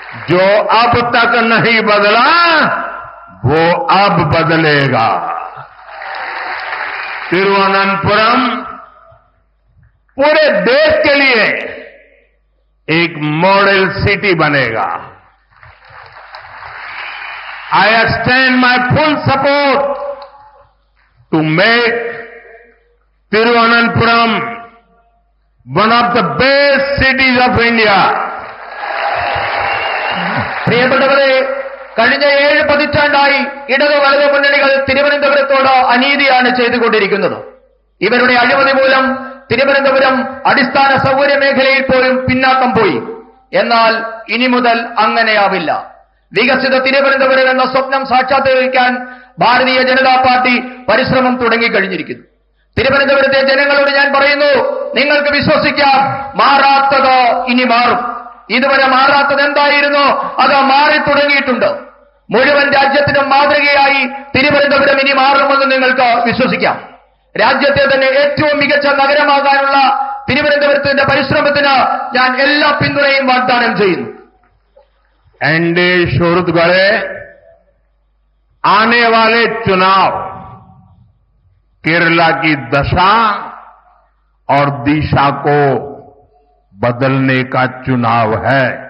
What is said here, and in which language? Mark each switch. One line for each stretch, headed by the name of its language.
Hindi: जो अब तक नहीं बदला वो अब बदलेगा. तिरुवनंतपुरम पूरे देश के लिए एक मॉडल सिटी बनेगा.
English: I extend my full support to make Tiruvananthapuram one of the best cities of India.
Malayalam: പ്രിയപ്പെട്ടവരെ, കഴിഞ്ഞ 7 പതിറ്റാണ്ടായി ഇടത് വലത് മുന്നണികൾ തിരുവനന്തപുരത്തോട് അനീതിയാണ് ചെയ്തുകൊണ്ടിരിക്കുന്നത്. ഇവരുടെ അഴിമതി മൂലം തിരുവനന്തപുരം അടിസ്ഥാന സൗകര്യ മേഖലയിൽ പോലും പിന്നാക്കം പോയി. എന്നാൽ ഇനി മുതൽ അങ്ങനെയാവില്ല. വികസിത തിരുവനന്തപുരം എന്ന സ്വപ്നം സാക്ഷാത്കരിക്കാൻ ഭാരതീയ ജനതാ പാർട്ടി പരിശ്രമം തുടങ്ങിക്കഴിഞ്ഞിരിക്കുന്നു. തിരുവനന്തപുരത്തെ ജനങ്ങളോട് ഞാൻ പറയുന്നു, നിങ്ങൾക്ക് വിശ്വസിക്കാം, മാറാത്തത് ഇനി മാറും. ഇതുവരെ മാറാത്തത് എന്തായിരുന്നു, അത് മാറി തുടങ്ങിയിട്ടുണ്ട്. മുഴുവൻ രാജ്യത്തിനും മാതൃകയായി തിരുവനന്തപുരം ഇനി മാറുമെന്ന് നിങ്ങൾക്ക് വിശ്വസിക്കാം. രാജ്യത്തെ തന്നെ ഏറ്റവും മികച്ച നഗരമാകാനുള്ള തിരുവനന്തപുരത്തിന്റെ പരിശ്രമത്തിന് ഞാൻ എല്ലാ പിന്തുണയും വാഗ്ദാനം ചെയ്യുന്നു.
Hindi: एनडीए शोरुत गढ़े आने वाले चुनाव केरला की दशा और दिशा को बदलने का चुनाव है.